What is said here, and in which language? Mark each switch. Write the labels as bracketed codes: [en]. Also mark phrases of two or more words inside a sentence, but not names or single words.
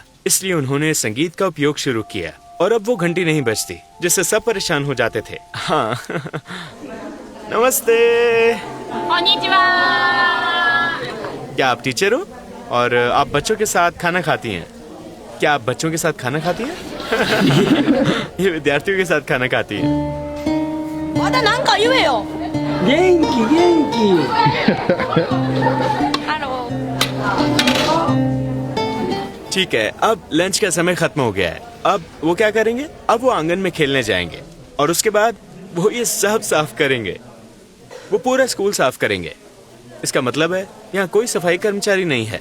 [hi] इसलिए उन्होंने संगीत का उपयोग शुरू किया, और अब वो घंटी नहीं बजती, जिससे सब परेशान हो जाते थे। हाँ। नमस्ते। क्या आप टीचर हो और आप बच्चों के साथ खाना खाती हैं? क्या आप बच्चों के साथ खाना खाती हैं? ये विद्यार्थियों के साथ खाना खाती हैं। [ja] まだなんか言えよ。元気元気。 [hi] ठीक है, अब लंच का समय खत्म हो गया है। अब वो क्या करेंगे? अब वो आंगन में खेलने जाएंगे, और उसके बाद वो ये सब साफ करेंगे। वो पूरा स्कूल साफ करेंगे। इसका मतलब है यहाँ कोई सफाई कर्मचारी नहीं है।